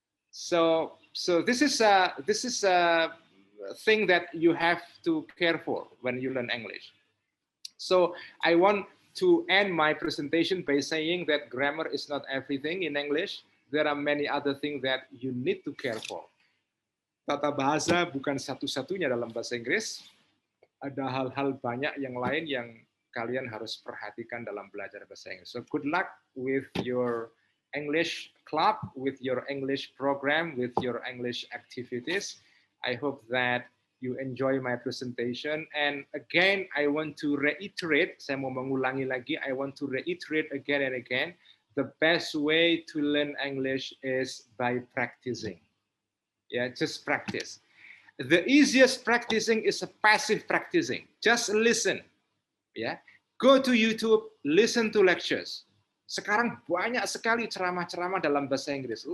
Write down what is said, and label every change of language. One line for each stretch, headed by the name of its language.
English: So this is a thing that you have to care for when you learn English. So I want to end my presentation by saying that grammar is not everything in English. There are many other things that you need to care for.
Indonesian: Tata bahasa bukan satu-satunya dalam bahasa Inggris. Ada hal-hal banyak yang lain yang kalian harus perhatikan dalam belajar bahasa Inggris.
English: So good luck with your English club, with your English program, with your English activities. I hope that you enjoy my presentation. And again, I want to reiterate,
Indonesian: saya mau mengulangi lagi,
English: I want to reiterate again and again, the best way to learn English is by practicing. Yeah, just practice. The easiest practicing is a passive practicing. Just listen. Yeah, go to YouTube, listen to lectures.
Indonesian: Sekarang banyak sekali ceramah-ceramah dalam bahasa Inggris.